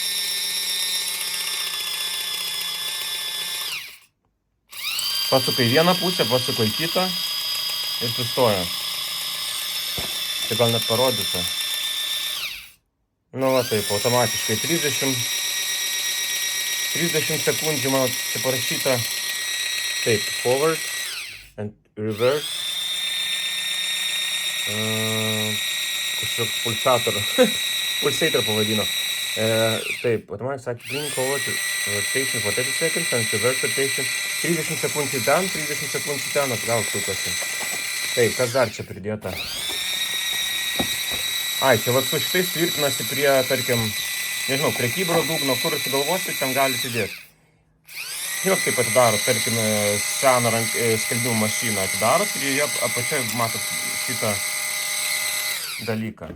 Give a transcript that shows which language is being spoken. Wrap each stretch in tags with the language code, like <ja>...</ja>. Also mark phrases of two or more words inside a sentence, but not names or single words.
<lt>Pasuka į vieną pusę, pasuka į kitą ir sustoja. Tai gal net parodysiu. Va taip, automatiškai 30 sekundžių, man čia parašyta. Taip,</lt> <en>forward and reverse.</en> <lt>Kažkoks pulsator pavadino. Taip,</lt> <en>automatic clean forward rotation for 30 seconds and reverse rotation 30</en> <lt>sekundžių ten, 30 sekundžių ten atgal sukasi. Taip, kas dar čia pridėta? Ai, čia vat su šitais tvirtinasi prie, tarkim, nežinau, prie kibiro dugno, kur sugalvosit, ten galite įdėti. Žinot, kaip atidarot, tarkim, seną skalbimo mašiną atidarot ir jie apačioje matot šitą dalyką.</lt>